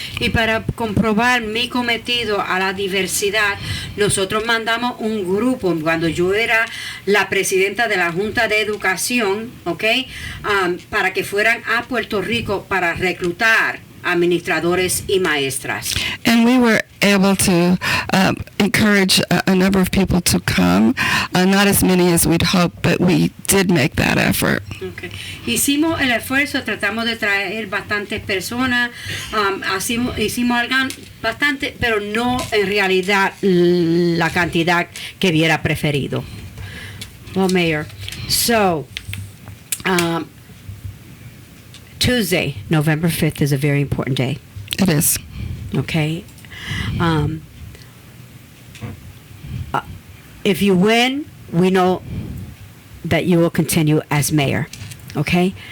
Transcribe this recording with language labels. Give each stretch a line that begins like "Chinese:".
Spanish: Y para comprobar mi cometido a la diversidad, nosotros mandamos un grupo, cuando yo era la presidenta de la Junta de Educación, okay, para que fueran a Puerto Rico para reclutar administradores y maestras.
English: And we were able to encourage a number of people to come, not as many as we'd hoped, but we did make that effort. Okay.
Spanish: Hicimos el esfuerzo, tratamos de traer bastantes personas, hicimos algo bastante, pero no en realidad la cantidad que hubiera preferido.
English: Well, Mayor, so Tuesday, November 5th is a very important day. It is. Okay. If you win, we know that you will continue as mayor. Okay.